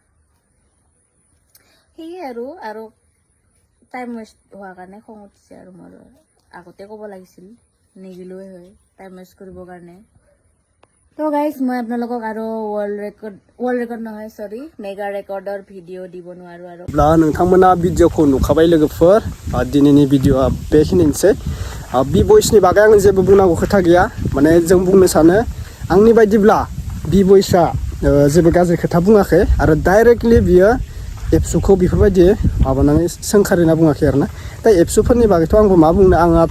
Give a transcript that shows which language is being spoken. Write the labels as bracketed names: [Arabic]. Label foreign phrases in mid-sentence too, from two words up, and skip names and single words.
[Assamese] সেয়ে আৰু [English] time waste [Assamese] হোৱাৰ কাৰণে খং উঠিছে আৰু মোৰ আগতে ক'ব লাগিছিল নিদিলোৱে হয় [English] time waste [Assamese] কৰিবৰ কাৰণে [English] so guys [Assamese] মই আপোনালোকক আৰু [English] world record [Assamese] নহয় সৰি মেগা ৰেকৰ্ডৰ ভিডিঅ' দিব নোৱাৰো আৰু [Bodo] ब्ला नोंथांमोना भिडिअखौ नुखाबाय लोगोफोर दिनैनि भिडिअआ बेखिनिसै बि भइसनि बागै आं जेबो बुंनांगौ खोथा गैया माने जों बुंनो सानो आंनि बायदिब्ला बि भइसआ जेबो गाज्रि खोथा बुङाखै आरो डाइरेक्टलि बियो एबसुखौ बेफोरबायदि माबानानै सोंखारिना बुङाखै आरोना दा एबसुफोरनि बागैथ' आंबो मा बुंनो आंहाथ'